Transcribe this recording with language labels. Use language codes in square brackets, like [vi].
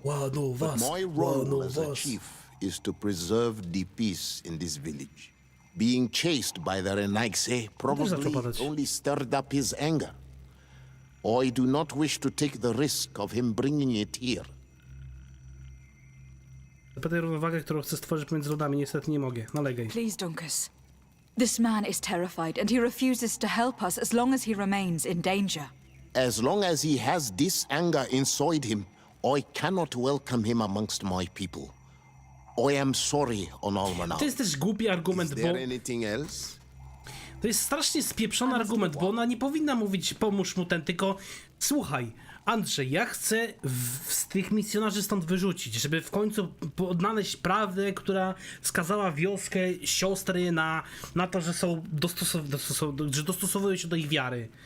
[en] But my role as a chief is to preserve the peace in this village. Being chased by the ṟYWO probably only stirred up his anger. I do not wish to take the risk of him bringing it here. [pl] Zapytaj równowagę, którą chcę stworzyć pomiędzy rodami, niestety nie mogę. Nalegaj. [en] Please, Dunkas. This man is terrified, and he refuses to help us as long as he remains in danger. As long as he has this anger inside him, I cannot welcome him amongst my people. I am sorry on Almanau. [pl] To jest też głupi argument, [en] Is there anything else? [pl] To jest strasznie spieprzony argument, bo ona nie powinna mówić pomóż mu ten, tylko słuchaj, Andrzej, ja chcę z tych misjonarzy stąd wyrzucić, żeby w końcu odnaleźć prawdę, która skazała wioskę, siostry na to, że są że dostosowują się do ich wiary.